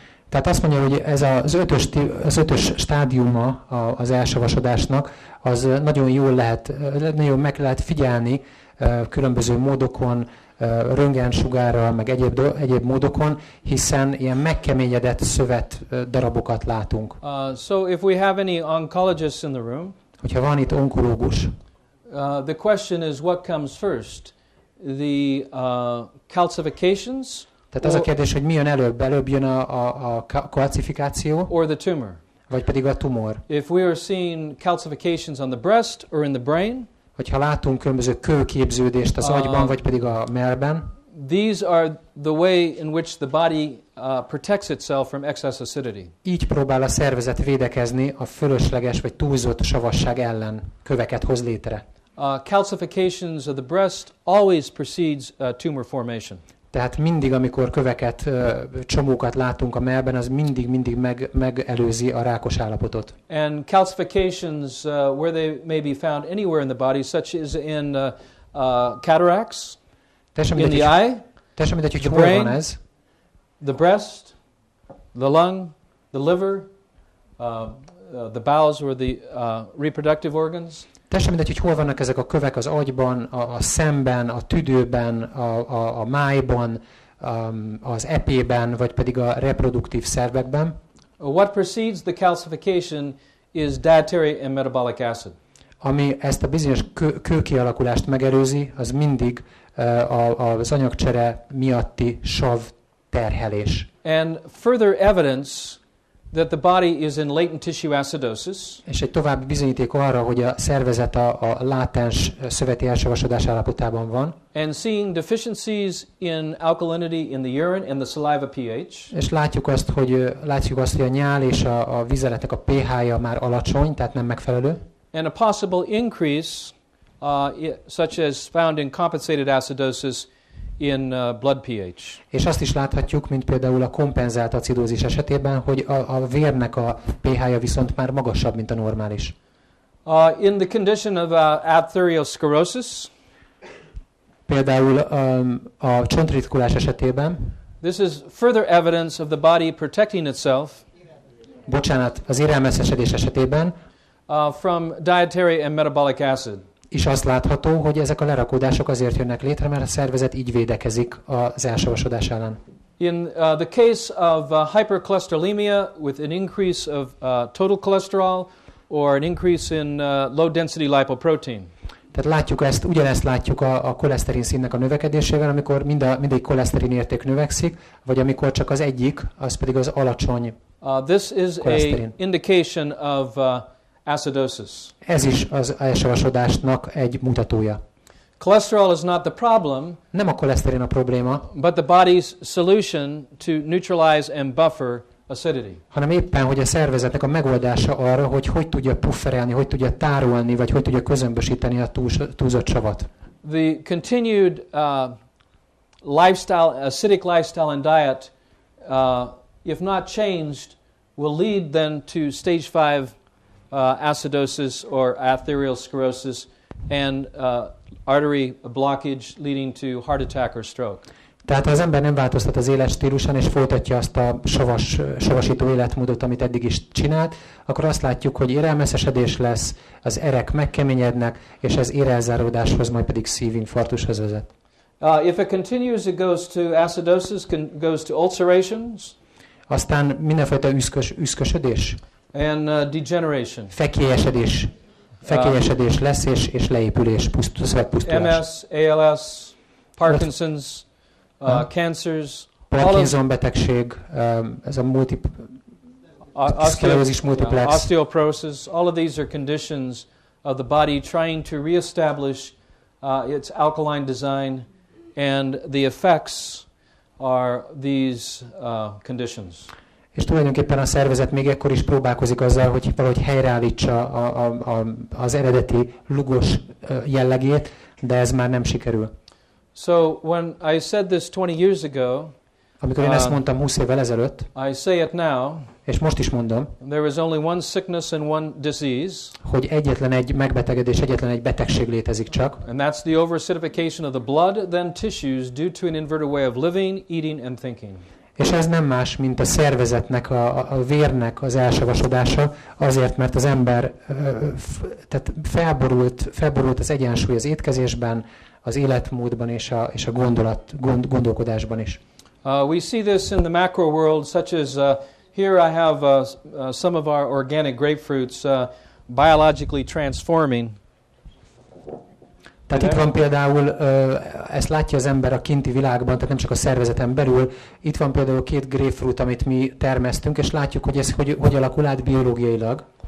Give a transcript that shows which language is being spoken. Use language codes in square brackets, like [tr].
[hu] Tehát azt mondja, hogy ez az ötös stádiuma az elsavasodásnak, az nagyon meg lehet figyelni különböző módokon, röntgensugárral, meg egyéb módokon, hiszen ilyen megkeményedett szövet darabokat látunk. [en] So if we have any oncologists in the room, [hu] hogyha van itt onkológus, [en] the question is what comes first? The calcifications? [hu] Tehát az a kérdés, hogy mi jön előbb? Előbb jön a kalcifikáció? [en] Or the tumor? [hu] Vagy pedig a tumor? [en] If we are seeing calcifications on the breast or in the brain, [hu] hogyha látunk különböző kőképződést az agyban, vagy pedig a mellben, [en] these are the way in which the body protects itself from excess acidity. [hu] Így próbál a szervezet védekezni a fölösleges vagy túlzott savasság ellen, köveket hoz létre. [en] Calcifications of the breast always precedes tumor formation. [hu] Tehát mindig, amikor köveket, csomókat látunk a mellben, az mindig megelőzi a rákos állapotot. [en] And calcifications where they may be found anywhere in the body, such as in cataracts, in the eye, the brain, the breast, the lung, the liver, the bowels or the reproductive organs. [hu] Teljesen mindegy, hogy hol vannak ezek a kövek az agyban, a szemben, a tüdőben, a májban, az epében, vagy pedig a reproduktív szervekben. [en] What precedes the calcification is dietary and metabolic acid. [hu] Ami ezt a bizonyos kőkialakulást megelőzi, az mindig az anyagcsere miatti sav terhelés. [en] And further evidence that the body is in latent tissue acidosis. [hu] És egy további bizonyíték arra, hogy a szervezet a látens szöveti elsavasodás állapotában van. [en] And seeing deficiencies in alkalinity in the urine and the saliva pH. [hu] És látjuk azt, hogy a nyál és a vizeletnek a pH-ja már alacsony, tehát nem megfelelő. [en] And a possible increase such as found in compensated acidosis in blood pH. [hu] És azt is láthatjuk, mint például a kompenzált acidózis esetében, hogy a vérnek a pH-ja viszont már magasabb, mint a normális. [en] In the condition of atherosclerosis, [hu] például a csontritkulás esetében, [en] this is further evidence of the body protecting itself [hu] az érelmeszesedés esetében [en] from dietary and metabolic acid. [hu] És azt látható, hogy ezek a lerakódások azért jönnek létre, mert a szervezet így védekezik az elsavasodás ellen. [en] In the case of hypercholesterolemia with an increase of total cholesterol or an increase in low density lipoprotein. [hu] Tehát látjuk ugyanezt látjuk a koleszterin színnek a növekedésével, amikor mindegy koleszterin érték növekszik, vagy amikor csak az egyik, az pedig az alacsony [en] this is [hu] koleszterin. [en] an indication of acidosis. [hu] Ez is az elsavasodásnak egy mutatója. [en] Cholesterol is not the problem, [hu] nem a koleszterin a probléma, [en] but the body's solution to neutralize and buffer acidity. [hu] hanem éppen, hogy a szervezetnek a megoldása arra, hogy tudja pufferelni, hogy tudja tárolni, vagy hogy tudja közömbösíteni a túlzott savat. [en] The continued acidic lifestyle and diet, if not changed, will lead then to stage 5 acidosis or atherosclerosis and artery blockage leading to heart attack or stroke. [hu] Tehát ha az ember nem változtat az életstílusán és folytatja azt a savasító életmódot, amit eddig is csinált, akkor azt látjuk, hogy érelmeszesedés lesz, az erek megkeményednek, és ez érelzáródáshoz, majd pedig szívinfarktushoz vezet. [en] If it continues, it goes to acidosis, goes to ulcerations. [hu] Aztán mindenfajta üszkösödés. [en] And degeneration. [hu] Fekélyesedés lesz, és leépülés, szövetpusztulás. [en] MS, ALS, Parkinson's, cancers. [hu] Parkinson betegség, ez a szklerózis multiplex. [en] Osteoporosis. All of these are conditions of the body trying to reestablish its alkaline design, and the effects are these conditions. [hu] És tulajdonképpen a szervezet még ekkor is próbálkozik azzal, hogy valahogy helyreállítsa az eredeti lugos jellegét, de ez már nem sikerül. [en] So when I said this 20 years ago, [hu] amikor én ezt mondtam 20 évvel ezelőtt, [en] I say it now, [hu] és most is mondom, [en] there is only one sickness and one disease, [hu] hogy egyetlen egy megbetegedés, egyetlen egy betegség létezik csak, [en] and that's the overacidification of the blood, then tissues due to an inverted way of living, eating and thinking. [hu] És ez nem más, mint a szervezetnek, a vérnek az elsavasodása, azért, mert az ember tehát felborult az egyensúly az étkezésben, az életmódban és a gondolkodásban is. [en] We see this in the macro world, such as here I have some of our organic grapefruits biologically transforming. [hu] Tehát itt van például, ezt látja az ember a kinti világban, tehát nem csak a szervezeten belül, itt van például 2 grapefruit, amit mi termesztünk, és látjuk, hogy ez hogy alakul át biológiailag.